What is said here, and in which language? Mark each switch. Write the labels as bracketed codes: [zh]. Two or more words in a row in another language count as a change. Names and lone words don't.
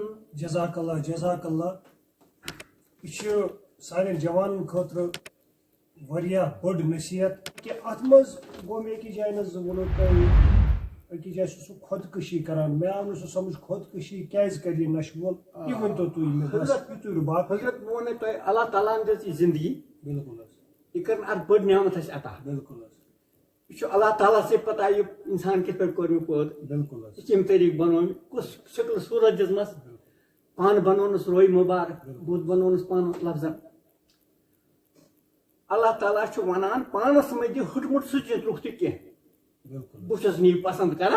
[ks] جزاک اللہ یہ سان جوان خاطر واریاہ بڑ نصیحت کہ ات مز گو میں اکی جائے نز ونو تہ اکی جائے سہ خودکشی کران میں آو نہ سہ سمجھ خودکشی کیاز کر یہ نشہ وول یہ ون تو تھی مے بس یتوی باقی حضرت وونے تۄہہِ اللہ تعالیٰ ہن دِژ یہِ زندگی بالکل یہ کرن اتھ بٔڑ نعمت اسہِ عطا. بالکل یہ چھُ اللہ تعالیٰ سے پتہ یہ انسان کِتھ پٲٹھۍ کوٚر مےٚ پٲدٕ بالکل یہ چھِ یِم طریٖقہٕ بنٲومٕتۍ کُس شکل صوٗرت دِژمَس پان بنوونَس روے مُبارک بُتھ بنوونَس پان لفظن. اللہ تعالیٰ چھُ ونان پانس منٛز دِ ہُٹمُٹ سُہ چِترُک تہِ کینٛہہ بالکل بہٕ چھُس نہٕ یہِ پسنٛد کران